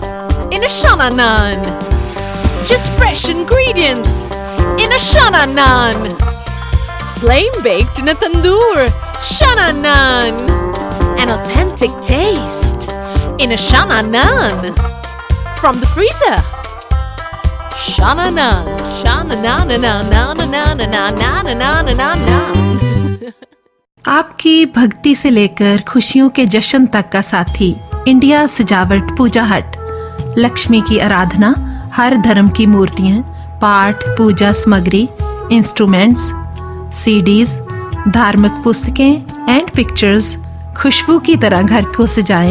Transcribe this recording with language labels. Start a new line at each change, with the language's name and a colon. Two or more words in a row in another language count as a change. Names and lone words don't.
English: In a Shana Naan, just fresh ingredients. In a Shana Naan, flame baked in a tandoor. Shana Naan, an authentic taste. In a Shana Naan, from the freezer. Shana Naan, Shana Naan, Naan, Naan, Naan, Naan, Naan, Naan, Naan, Naan.
Hindi: आपकी भक्ति से लेकर खुशियों के जश्न तक का साथी इंडिया सजावट पूजा हट। लक्ष्मी की आराधना, हर धर्म की मूर्तियां, पाठ पूजा सामग्री,
English: instruments, CDs,
Hindi: धार्मिक पुस्तकें
English: and pictures
Hindi: खुशबू की तरह घर को सजाएं।